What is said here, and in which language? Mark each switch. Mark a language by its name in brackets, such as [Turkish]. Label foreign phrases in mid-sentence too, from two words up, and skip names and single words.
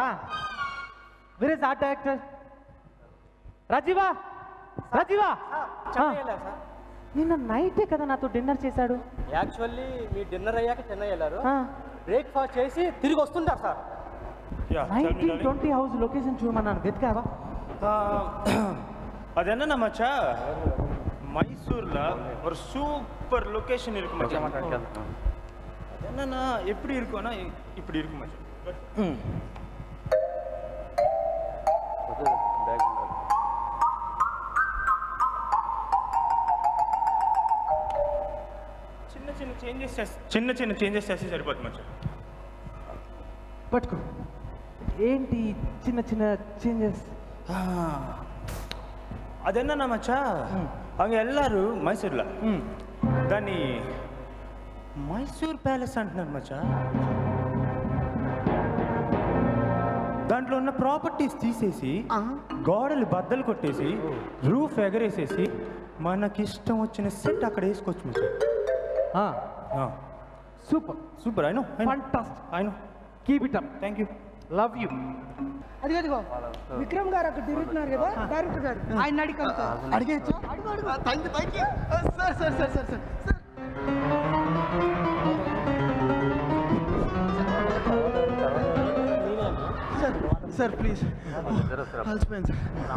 [English] where is art director? రాజీవా [Telugu] సార్ నిన్న నైటే కదా నాతో డిన్నర్ చేశాడు. యాక్చువల్లీ మీ డిన్నర్ అయ్యాక చెన్నై వెళ్ళారు, బ్రేక్ఫాస్ట్ చేసి తిరిగి వస్తుంటారు సార్. 1920 [English] house location [Telugu] చూడమన్నాను, వెతికావా? [Tamil] அது என்னன்னா மச்சா, மைசூர்ல ஒரு [English] super location [Tamil] இருக்கு மச்சா. அது என்னன்னா எப்படி இருக்கும்னா இப்படி இருக்கு மச்சா. [Telugu] చిన్న చిన్న చేంజెస్ చేస్తే సరిపోతుంది మచ్చా. పట్టుకో. ఏంటి చిన్న చిన్న చేంజెస్? [Tamil] அது என்னன்னா மச்சா, அவங்க எல்லாரும் [Telugu] మైసూర్లో దాన్ని మైసూర్ ప్యాలెస్ అంటున్నారు మచ్చా. దాంట్లో ఉన్న ప్రాపర్టీస్ తీసేసి గోడలు బద్దలు కొట్టేసి రూఫ్ ఎగరేసేసి మనకిష్టం వచ్చిన సెట్ అక్కడ వేసుకోవచ్చు మచ్చా. [English] super I know, [Telugu] ఫంటాస్టిక్, [English] I know. keep it up. thank you, love you. [Telugu] అదిగో విక్రమ్ గారు అక్కడ తిరుగుతున్నారు కదా, డైరెక్టర్ గారు, ఆయన అడిగేయచ్చా? [English] thank you [Telugu] సార్. [English] sir please, [Telugu] అలసిపోయింది సార్.